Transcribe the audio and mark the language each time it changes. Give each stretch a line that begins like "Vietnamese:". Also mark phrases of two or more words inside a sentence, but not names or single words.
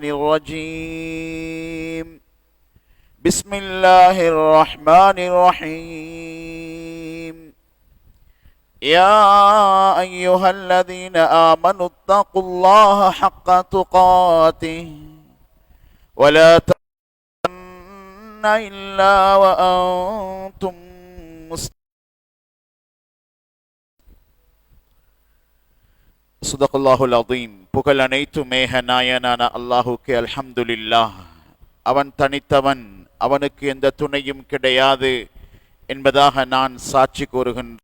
Arabic: الرجيم بسم الله الرحمن الرحيم يا أيها الذين آمنوا اتقوا الله حق تقاته ولا تموتن إلا وأنتم مسلمون صدق الله العظيم.
Tamil: புகழ் அனைத்தும் மேக நாயனான அல்லாஹுக்கே
Arabic: الحمد لله.
Tamil: அவன் தனித்தவன், அவனுக்கு எந்த துணையும் கிடையாது என்பதாக நான் சாட்சி கூறுகின்றேன்.